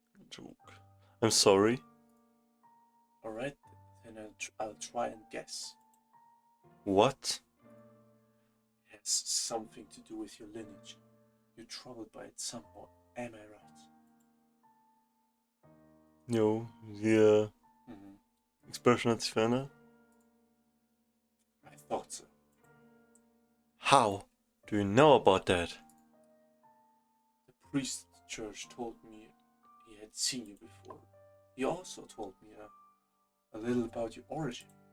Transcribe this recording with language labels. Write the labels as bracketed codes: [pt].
[en] Joke. I'm sorry. Alright, then I'll try and guess. What? It has something to do with your lineage. You're troubled by it somehow, am I right? [de] Jo, die Expression hat sich verändert. [en] I thought so. How do you know about that? The priest at the church told me he had seen you before. He also told me a little about your origin.